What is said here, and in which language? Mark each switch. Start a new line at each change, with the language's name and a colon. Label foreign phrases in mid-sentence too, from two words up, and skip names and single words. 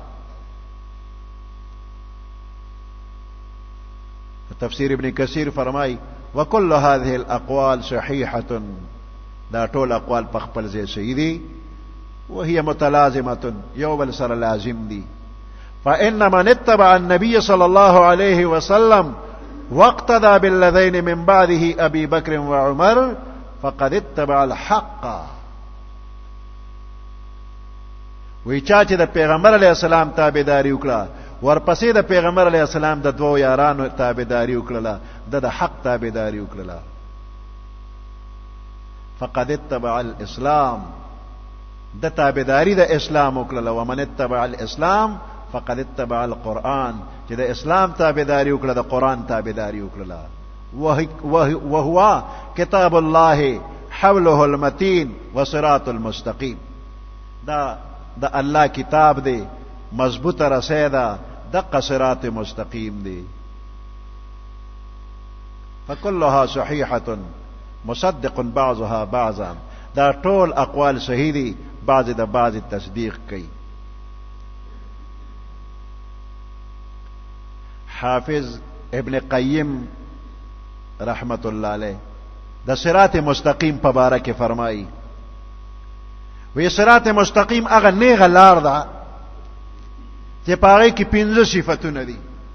Pashto: تفسیر ابن کثیر فرمائی
Arabic: وکل هذه الاقوال صحیحة
Pashto: دا ټول اقوال په خپل ځای صحیح دي
Arabic: وهي متلازمة
Pashto: یو بل سره لازم دي
Arabic: فإن من اتبع النبي صلى الله عليه وسلم واقتدى بالذين من بعده أبي بكر وعمر فقد اتبع الحق
Pashto: ویچا چې د پیغمبر علیہ السلام تابعداري وکړه ورپسې د پیغمبر علیہ السلام د دوو یارانو تابعداري وکړه د حق تابعداري وکړه
Arabic: فقد اتبع الاسلام
Pashto: د تابعداري د اسلام وکړه
Arabic: ومن اتبع الاسلام فقد اتبع القرآن
Pashto: چې د اسلام تابعداري وکړه د قرآن تابعداري وکړه
Arabic: وهو کتاب الله حبله المتین وصراط المستقیم.
Pashto: دا الله کتاب دی، مضبوط رسی دا، دقه صراط مستقیم دی.
Arabic: فكلها صحیحة مصدق بعضها بعضا.
Pashto: دا ټول اقوال صحیح دي، بعض د بعض تصدیق کوي. حافظ ابن قیم رحمت الله علیه د صراط مستقیم په باره کې فرمایي، وی صراط مستقیم هغه نیغه لار ده چې په هغې کې 5 صفتونه دي.